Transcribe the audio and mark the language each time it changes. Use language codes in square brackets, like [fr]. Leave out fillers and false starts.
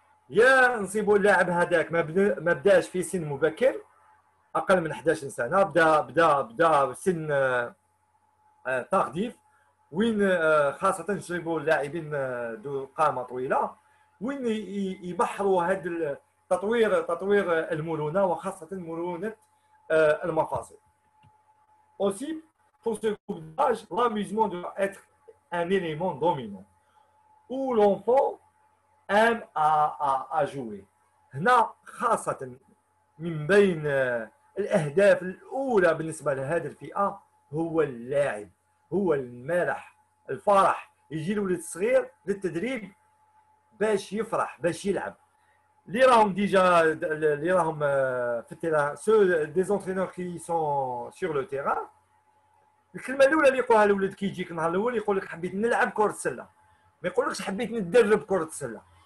[ar] يا نصيبوا اللاعب هذاك ما بداش في سن مبكر اقل من 11 سنه، بدا سن ترديف وين خاصه نصيبوا اللاعبين ذو قامه طويله وين يبحروا هذا تطوير المرونه وخاصه مرونه المفاصل. [fr] Aussi, pour ce groupe d'âge, l'amusement doit être un élément dominant où l'enfant aime à jouer. [ar] هنا خاصة من بين الأهداف الأولى بالنسبة لهذه الفئة هو اللاعب، هو المرح، الفرح. يجي الولد الصغير للتدريب باش يفرح باش يلعب. اللي راهم ديجا اللي راهم في التيران [fr] سو دي زونترينور كي سون سور لو تيران، [ar] الكلمه الاولى اللي يقولها الولد كي يجيك النهار الاول يقول لك حبيت نلعب كره السله، ما يقولكش حبيت ندرب كره السله.